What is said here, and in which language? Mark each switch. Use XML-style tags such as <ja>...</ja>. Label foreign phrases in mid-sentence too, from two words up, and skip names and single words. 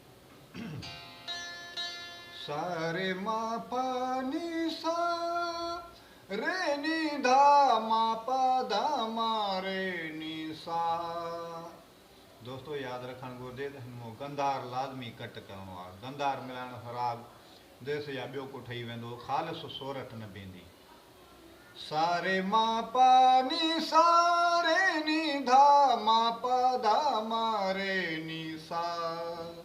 <sd>सा रे मा पा नी सा रे नी धामा पा धामा रे नी सा। दोस्तों याद रखण घुरिजे त हिन में गंधार लाज़मी कट करणो आहे। गंधार मिलाइण सां राग देस या ॿियो को ठही वेंदो, ख़ालिस सोरठ न बींदी। सा रे मा पा नी सा रे नी धा मा पा धा मा रे नी सा।</sd>